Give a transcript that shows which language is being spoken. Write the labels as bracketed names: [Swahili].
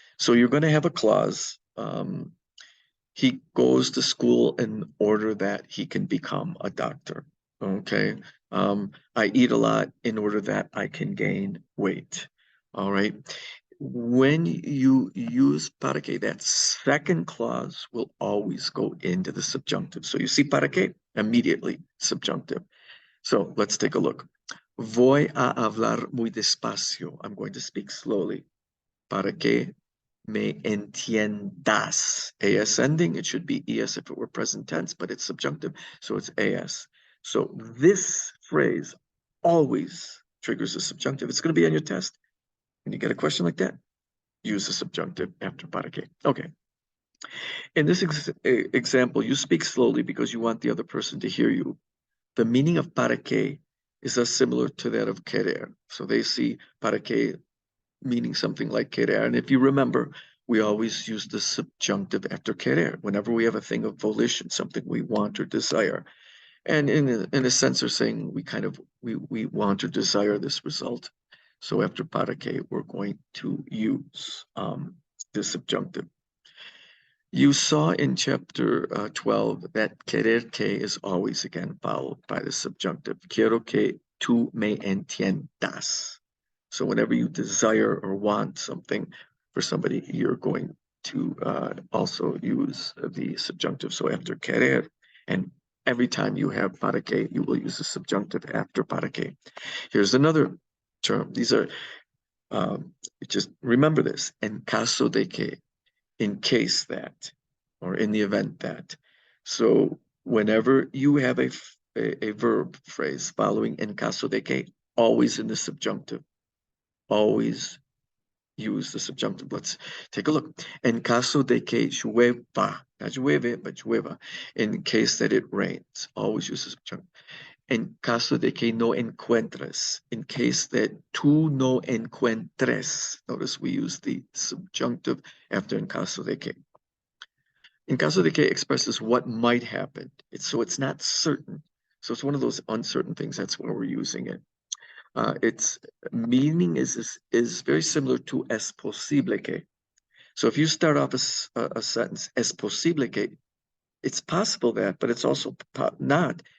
[English] So you're going to have a clause. He goes to school in order that he can become a doctor. Okay. I eat a lot in order that I can gain weight. All right. When you use para que, that second clause will always go into the subjunctive. So you see para que, immediately subjunctive. So let's take a look. [Spanish] Voy a hablar muy despacio. [English] I'm going to speak slowly. [Spanish] Para que me entiendas. [English] AS ending, it should be ES if it were present tense, but it's subjunctive, so it's AS. So this phrase always triggers a subjunctive. It's going to be on your test. When you get a question like that, use the subjunctive after para que. Okay. In this example, you speak slowly because you want the other person to hear you. The meaning of para que is similar to that of querer. So they see para que meaning something like querer. And if you remember, we always use the subjunctive after querer whenever we have a thing of volition, something we want or desire. And in a sense, they're saying we want or desire this result. So after para que, we're going to use the subjunctive. You saw in chapter 12 that querer que is always again followed by the subjunctive. [Spanish] Quiero que tú me entiendas. [English] So whenever you desire or want something for somebody, you're going to also use the subjunctive. So after querer, and every time you have para que, you will use the subjunctive after para que. Here's another term. These are, just remember this, en caso de que, in case that, or in the event that. So whenever you have a verb phrase following en caso de que, always in the subjunctive. Always use the subjunctive. Let's take a look. [Spanish] En caso de que llueva, [English] not llueve, but llueva, in case that it rains, always use the subjunctive. [Spanish] En caso de que no encuentres, [English] in case that [Spanish] tú no encuentres, [English] notice we use the subjunctive after [Spanish] en caso de que. [English] En caso de que expresses what might happen. So it's not certain. So it's one of those uncertain things. That's where we're using it. Its meaning is very similar to es posible que. So if you start off a sentence, es posible que, it's possible that, but it's also not.